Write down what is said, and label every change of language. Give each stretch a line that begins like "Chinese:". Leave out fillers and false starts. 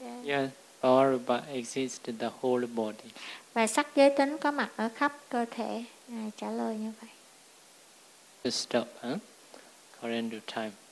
English: Yes, bhava rupa exists the whole body.
Vietnamese: Và sắc giới tính có mặt ở khắp cơ thể. Ngài trả lời như vậy.
English: To stop, according to time.